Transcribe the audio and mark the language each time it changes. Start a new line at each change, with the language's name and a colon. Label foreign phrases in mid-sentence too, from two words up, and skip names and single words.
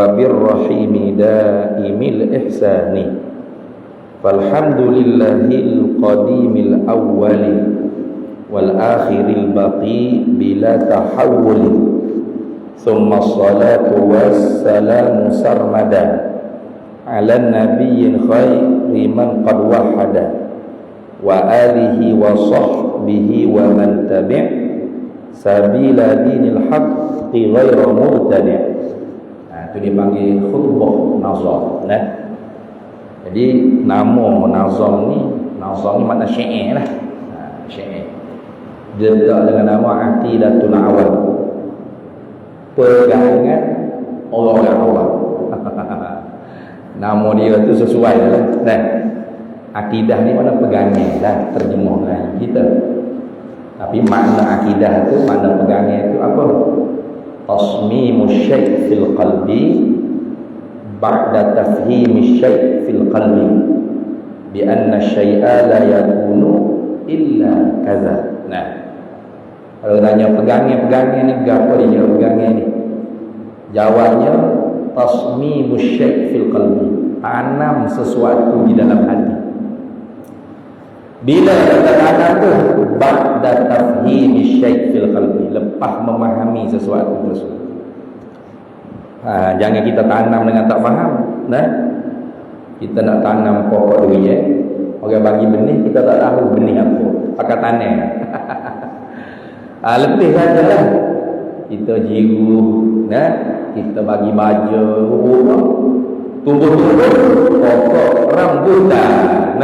Arabic: بالرحيم دائم الإحسان فالحمد لله القديم الأول والآخر الباقي بلا تحول ثم الصلاة والسلام سرمدا على نبي خير من قد وحدا وآله وصحبه ومن تبع سبيل دين الحق غير مبتدع'.
Malay: Itu dipanggil khutbah nazam. Nah, jadi nama nazam ni makna syair lah. Syair dia letak dengan nama Aqidatul Awam, pegangan orang awam. Nama dia tu sesuai lah. Nah, akidah ni mana pegangan lah, terjemah Melayu kita. Tapi makna akidah tu, makna pegangan tu apa?
Arabic: تصميم شيء في القلب بعد تفهيم شيء في القلب بأن الشيء لا يكون إلا كذا.
Malay: Nah, kalau tanya pegangan ni apa dia pegangan ni?
Arabic: Jawabnya تصميم شيء في القلب,
Malay: tanam sesuatu di dalam hati. Bila kita tanam tu
Arabic: بعد تفهيم شيء في القلب,
Malay: lepas memahami sesuatu tersebut. Jangan kita tanam dengan tak faham. Nah, kita nak tanam pokok durian, orang bagi benih kita tak tahu benih apa, pakai tanam. Lebih sajalah kita jiru, nah, kita bagi baja, tumbuh-tumbuh pokok rambutan.